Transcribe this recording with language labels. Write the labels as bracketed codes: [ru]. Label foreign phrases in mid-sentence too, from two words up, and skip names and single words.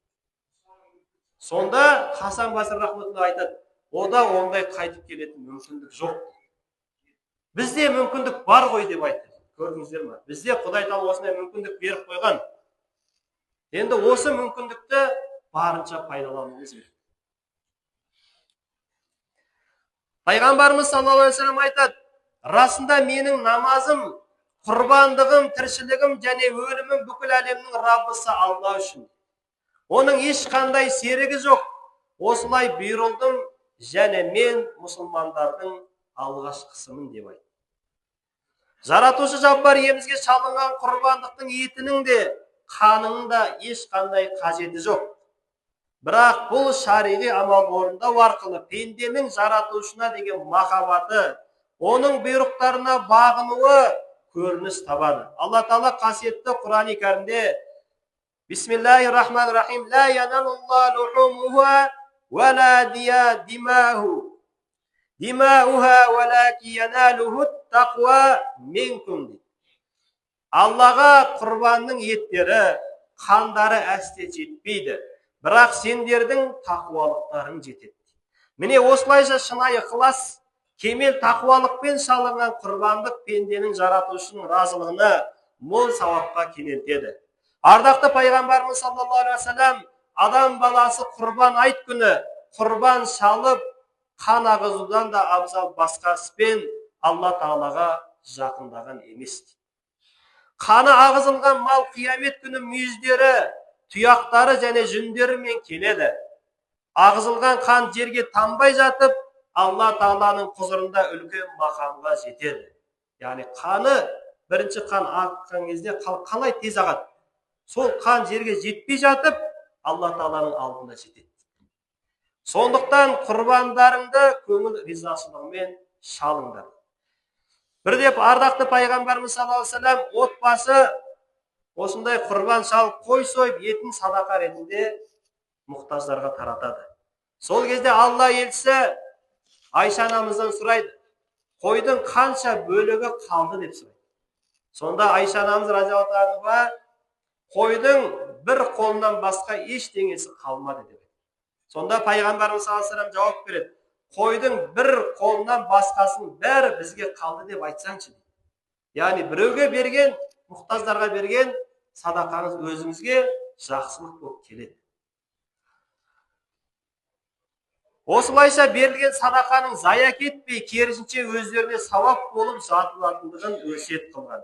[kk] Сонда Хасан Басри рахматулла айтады, ода ондай қайтып келетін мүмкіндік жоқ. Бізде мүмкіндік бар ғой деп айтты. Көрдіңіздер ме? Бізде Құдай Тағала осындай мүмкіндік беріп қойған. Енді осы мүмкіндікті барынша пайдалануымыз керек. Пайғамбарымыз [ar] صلى الله عليه وسلم [kk] айтады, расында менің намазым, құрбандығым, тіршілігім және өлімім бүкіл әлемнің Раббысы Алла үшін. Оның ешқандай серігі жоқ. Осылай бұйырылдым және мен мұсылмандардың алғашқысымын деп айтты. Жаратушы Жаббар иемізге шалынған құрбандықтың етінің де, қанының да ешқандай қажеті жоқ. Бірақ бұл шариғи амал орындау арқылы пенденің жаратушына деген махаббаты, оның бұйрықтарына бағынуы көрініс табады. Алла Тағала қасиетті Құран-ы Кәрімде [ar] بسم الله الرحمن الرحيم لن ينال الله لحومها ولا دماؤها ولكن يناله التقوى منكم. [kk] Аллаға құрбанның еттері, қандары әсте жетпейді, бірақ сендердің тақуалықтарың жетеді. Міне осылайша шынайы ықылас, кемел тақуалықпен шалынған құрбандық пенденің жаратушының разылығына, мол сауапқа кенелтеді. Ардақты пайғамбарымыз [ar] صلى الله عليه وسلم [kk] адам баласы құрбан айт күні құрбан шалып қан ағызудан да абзал басқа іспен Алла Тағалаға жақындаған емес. Қаны ағызылған мал қиямет күні мүйіздері, тұяқтары және жүндерімен келеді. Ағызылған қан жерге тамбай жатып, Алла Тағаланың құзырында үлкен мақамға жетеді. Яғни қаны, бірінші қан ағызған кезде қалай тез ағады? Сол қан жерге жетпей жатып, Алла Тағаланың алдында жетеді. Сондықтан құрбандарыңды көңіл ризашылығымен шалыңдар. Бірдеп ардақты пайғамбарымыз [ar] صلى الله عليه وسلم [kk] отбасы осындай құрбан шалып қой сойып етін садақа ретінде мұқтаждарға таратады. Сол кезде Алла елшісі Айша анамыздан сұрайды, қойдың қанша бөлігі қалды деп сұрайды. Сонда Айша анамыз [ar] رضي الله عنها [kk] қойдың бір қолынан басқа ештеңесі қалмады деп. Сонда пайғамбарымыз [ar] صلى الله عليه وسلم [kk] жауап береді, қойдың бір қолынан басқасын бәрі бізге қалды деп айтсаңшы. Яғни біреуге берген, мұқтаждарға берген садақаңыз өзіңізге жақсылық болып келеді. Осылайша берілген садақаның зая кетпей, керісінше өздеріне сауап болып жатылатындығын өсиет қылған.